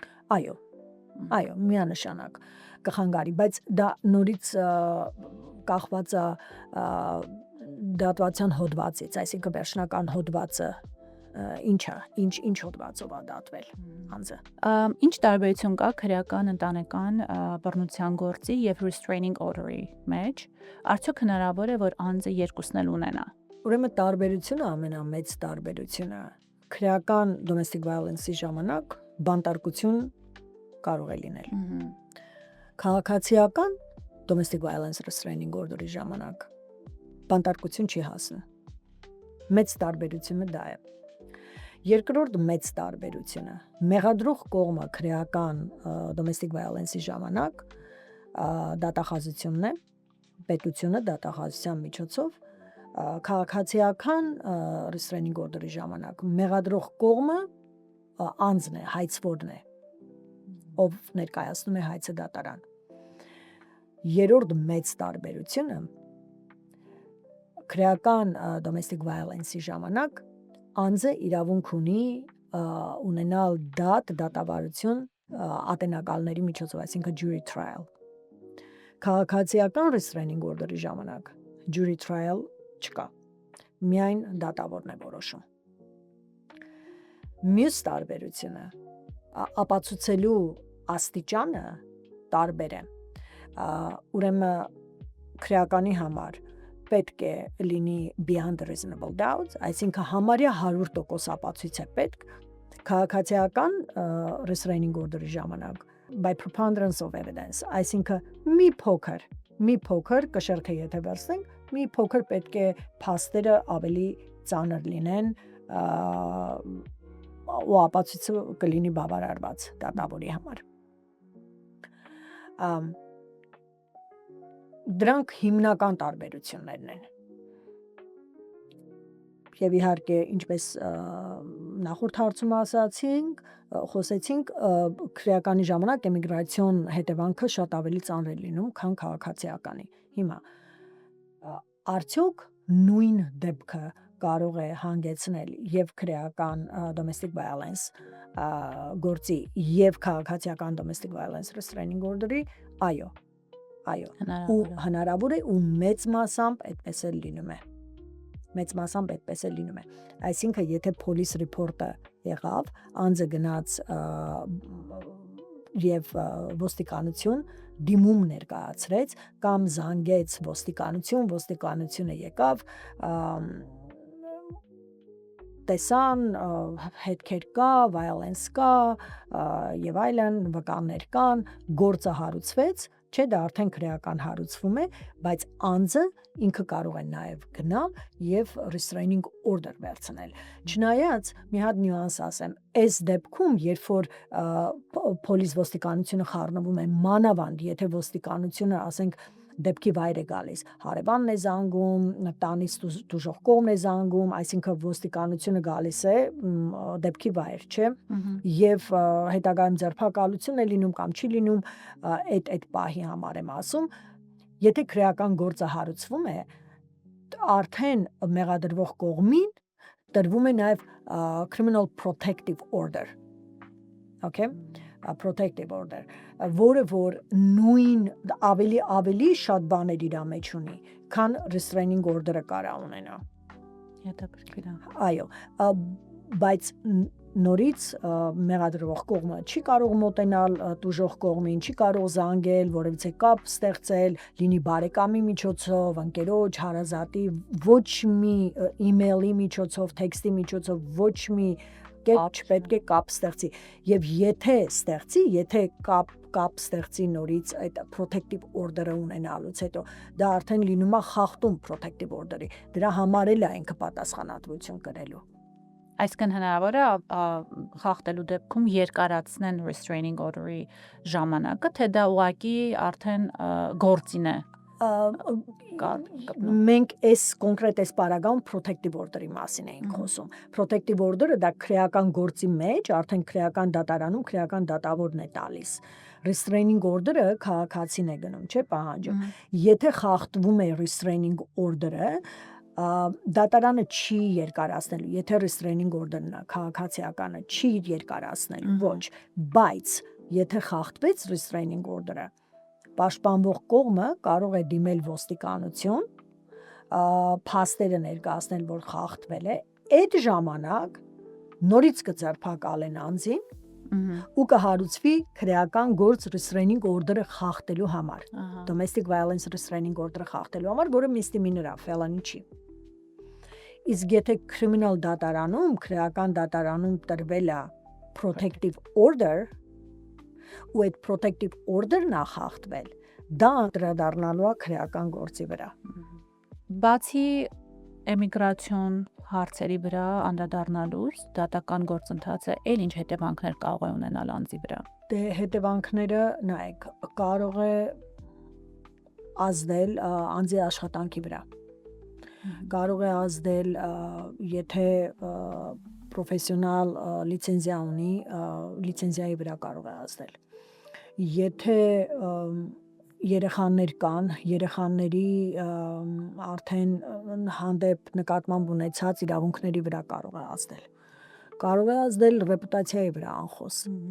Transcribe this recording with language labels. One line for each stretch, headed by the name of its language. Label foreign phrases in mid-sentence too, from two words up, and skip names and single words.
Armenian: Այո, միանշանակ կխանգարի, բայց դա նորից կախված է դատվության հոդվածից, այսինքն վերջնական հոդվածը ինչ հոդվածով է դատվել անձը։ Ինչ տարբերություն կա քրեական ընտանեկան բռնության գործի եւ
English: restraining order-
Armenian: ի մեջ։ Արդյոք հնարավոր է, որ անձը երկուսն էլ ունենա։ Ուրեմն տարբերությունը ամենամեծ տարբերությունը քրեական
English: domestic violence-
Armenian: ի ժամանակ բանտարկություն կարող է լինել։ Քաղաքացիական domestic
English: violence restraining order-
Armenian: ի ժամանակ բանտարկություն չի հասնի։ Մեծ տարբերությունը դա է։ Երկրորդ մեծ տարբերությունը մեղադրող կողմը քրեական
English: domestic violence-
Armenian: ի ժամանակ դատախազությունն է, պետությունը դատախազության միջոցով, քաղաքացիական
English: restraining order-
Armenian: ի ժամանակ մեղադրող կողմը անձն է, հայցվորն է, ով ներկայացնում է հայցը դատարան։ Երրորդ մեծ տարբերությունը քրեական
English: domestic violence-
Armenian: ի ժամանակ անձը իրավունք ունի ունենալ դատավարություն ատենակալների միջոցով, այսինքն
English: jury trial։
Armenian: Քաղաքացիական
English: restraining order-
Armenian: ի ժամանակ
English: jury trial
Armenian: չկա։ Միայն դատավորն է որոշում։ Մյուս տարբերությունը ապացուցելու աստիճանը տարբեր է։ Ուրեմն քրեականի համար պետք է լինի
English: beyond reasonable doubt,
Armenian: այսինքն համարյա 100% ապացույց է պետք, քաղաքացիական
English: restraining order-
Armenian: ի ժամանակ
English: by preponderance of evidence,
Armenian: այսինքն մի փոքր կշեռքը եթե վերցնենք, մի փոքր պետք է փաստերը ավելի ծանր լինեն, ու ապացույցը կլինի բավարարված դատավորի համար։ Դրանք հիմնական տարբերություններն են։ Եվ իհարկե, ինչպես նախորդ հարցում խոսեցինք, քրեականի ժամանակ էմիգրացիոն հետևանքը շատ ավելի ծանր է լինում, քան քաղաքացիականի։ Հիմա արդյոք նույն դեպքը կարող է հանգեցնել եւ քրեական
English: domestic violence
Armenian: գործի եւ քաղաքացիական
English: domestic violence restraining order-
Armenian: ի, այո, ու հնարավոր է ու մեծ մասամբ այդպես էլ լինում է։ Այսինքն եթե
English: police report-
Armenian: ը եղավ, անձը գնաց եւ ոստիկանություն դիմում ներկայացրեց կամ զանգեց ոստիկանությունը եկավ, տեսան, հետքեր կա, violence կա եւ այլն, վկաններ կան, գործը հարուցվեց, չէ, դա արդեն քրեական հարուցվում է, բայց անձը ինքը կարող է նաեւ գնալ եւ
English: restraining order
Armenian: վերցնել։ Չնայած մի հատ նյուանս ասեմ, այս դեպքում, երբ որ police ոստիկանությունը խառնվում է մանավանդ, եթե ոստիկանությունը, ասենք, դեպքի վայր է գալիս, հարևանն է զանգում, տանից դժոխք կողմն է զանգում, այսինքն ոստիկանությունը գալիս է դեպքի վայր, չէ, եւ հետագայում ձերբակալություն է լինում կամ չի լինում, այդ պահի համար եմ ասում, եթե քրեական գործը հարուցվում է, արդեն մեղադրվող կողմին տրվում է նաեւ
English: criminal protective order, okay, protective order,
Armenian: որը որ նույն ավելի շատ բաներ իր մեջ ունի, քան
English: restraining order-
Armenian: ը կարա ունենա։ Հետաքրքիր է։ Այո, բայց նորից մեղադրվող կողմը չի կարող մոտենալ տուժող կողմին, չի կարող զանգել, որևիցե կապ ստեղծել, լինի բարեկամի միջոցով, ընկերոջ, հարազատի, ոչ մի email-ի միջոցով, տեքստի միջոցով, ոչ մի կապ չպետք է կապ ստեղծի եւ եթե կապ ստեղծի նորից այդ
English: protective order-
Armenian: ը ունենալուց հետո դա արդեն լինում է խախտում
English: protective order-
Armenian: ի դրա համար էլ է ինքը պատասխանատվություն կրելու Այսինքն հնարավոր է խախտելու դեպքում երկարացնեն
English: restraining order-
Armenian: ի ժամանակը, թե դա ուղղակի արդեն գործին է։ Մենք այս կոնկրետ այս պարագայում
English: protective order-
Armenian: ի մասին էինք խոսում։
English: Protective order-
Armenian: ը դա քրեական գործի մեջ, արդեն քրեական դատարանում քրեական դատավորն է տալիս։
English: Restraining order-
Armenian: ը քաղաքացին է գնում, չէ՞, պահանջում։ Եթե խախտվում է
English: restraining order-
Armenian: ը, դատարանը չի երկարացնելու, եթե
English: restraining order-
Armenian: ն է, քաղաքացիականը չի երկարացնելու, ոչ, բայց եթե խախտվեց
English: restraining order-
Armenian: ը, պաշտպանվող կողմը կարող է դիմել ոստիկանություն, փաստերը ներկայացնել, որ խախտվել է, այդ ժամանակ նորից կձերբակալեն անձին ու կհարուցվի քրեական գործ
English: restraining order-
Armenian: ը խախտելու համար,
English: domestic violence restraining order-
Armenian: ը խախտելու համար, որը misdemeanor է, felony չի։ Իսկ եթե criminal դատարանում, քրեական դատարանում տրվել է
English: protective order,
Armenian: ու այդ
English: protective order-
Armenian: ն է խախտվել, դա անդրադառնալու է քրեական գործի վրա։ Բացի էմիգրացիոն հարցերի վրա անդրադառնալուց, դատական գործընթացը էլ ինչ հետևանքներ կարող է ունենալ անձի վրա։ Դե հետևանքները, նայեք, կարող է ազդել անձի աշխատանքի վրա։ Կարող է ազդել, եթե պրոֆեսիոնալ լիցենզիա ունի, լիցենզիայի վրա կարող է ազդել։ Եթե երեխաներ կան, երեխաների արդեն հանդեպ նկատմամբ ունեցած իրավունքների վրա կարող է ազդել։ Կարող է ազդել ռեպուտացիայի վրա անխոս։